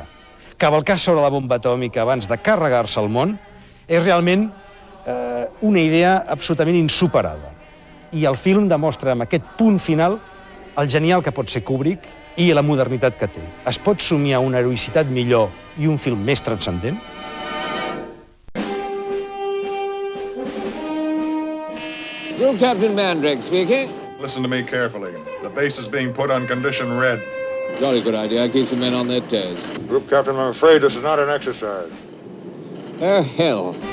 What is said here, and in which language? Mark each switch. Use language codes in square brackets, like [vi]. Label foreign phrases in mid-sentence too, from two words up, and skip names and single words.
[ca] Cavalcar sobre la bomba atòmica abans de carregar-se al món és realment una idea absolutament insuperada. I el film demostra amb aquest punt final el genial que pot ser Kubrick i la modernitat que té. Es pot somiar una heroïcitat millor i un film més transcendent? [en] Group Captain Mandrake speaking. Listen to me carefully. The base is being put on condition red. Jolly good idea. Keeps the men on their toes. Group Captain, I'm afraid this is not an exercise. Oh, hell.